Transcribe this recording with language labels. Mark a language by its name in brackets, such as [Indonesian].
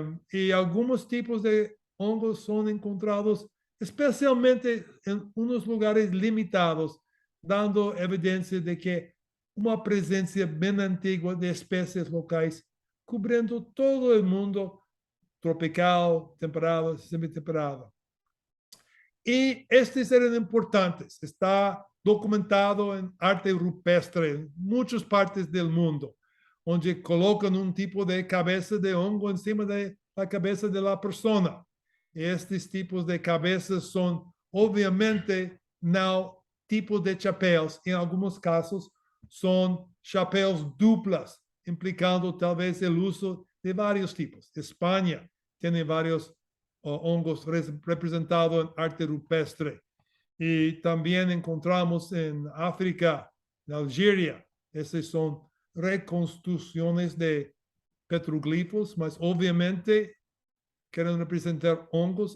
[Spanish] y algunos tipos de hongos son encontrados especialmente en unos lugares limitados, dando evidencia de que [Portuguese] uma presença bem antiga de espécies locais, cobrindo todo o mundo tropical, temperado, semi-temperado. E estes eram importantes. Está documentado em arte rupestre em muitas partes do mundo, onde colocam um tipo de cabeça de hongo em cima da cabeça da pessoa. Estes tipos de cabeças são obviamente no tipos de chapéus. [Spanish] En algunos casos son [Portuguese] chapéus duplas, [Spanish] implicando tal vez el uso de varios tipos. España tiene varios hongos representados en arte rupestre. Y también encontramos en África, en Algeria, esas son reconstrucciones de petroglifos, mas obviamente quieren representar hongos.